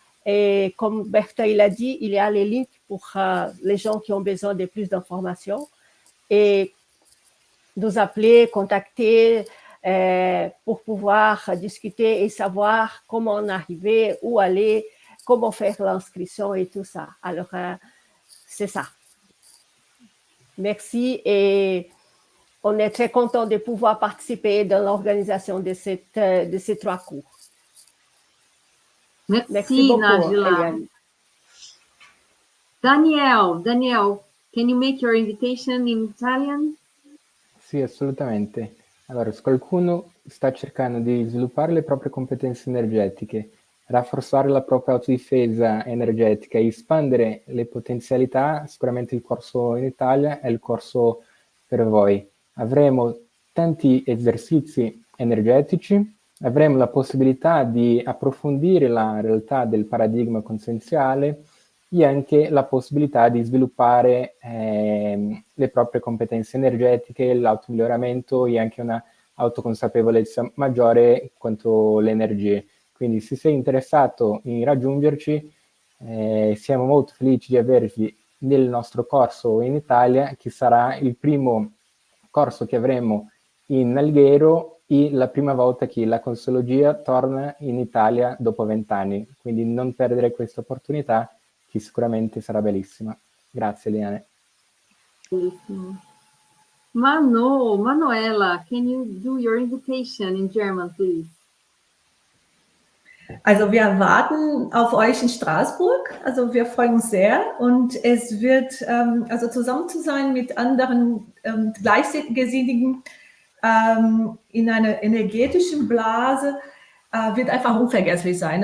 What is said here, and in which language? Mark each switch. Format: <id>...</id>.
<fr>Et comme Bertha il a dit, il y a les links pour les gens qui ont besoin de plus d'informations et nous appeler, contacter pour pouvoir discuter et savoir comment en arriver, où aller, comment faire l'inscription et tout ça. Alors, c'est ça. Merci et on est très content de pouvoir participer dans l'organisation de ces 3 cours. Merci beaucoup, Nájila. Eliane.</fr> <en>Daniel, can you make your invitation in Italian?</en> <it>Sì, assolutamente. Allora, se qualcuno sta cercando di sviluppare le proprie competenze energetiche, rafforzare la propria autodifesa energetica e espandere le potenzialità, sicuramente il corso in Italia è il corso per voi. Avremo tanti esercizi energetici, avremo la possibilità di approfondire la realtà del paradigma conscienziale e anche la possibilità di sviluppare le proprie competenze energetiche, l'automiglioramento e anche una autoconsapevolezza maggiore quanto le energie. Quindi se sei interessato in raggiungerci, siamo molto felici di avervi nel nostro corso in Italia, che sarà il primo corso che avremo in Alghero e la prima volta che la Consciologia torna in Italia dopo 20 anni. Quindi non perdere questa opportunità, che sicuramente sarà bellissima. Grazie, Eliane.</it> <en>Manuela, can you do your invitation in German, please?</en> <de>Also wir warten auf euch in Straßburg, also wir freuen uns sehr und es wird, also zusammen zu sein mit anderen Gleichgesinnten in einer energetischen Blase wird einfach unvergesslich sein.</de>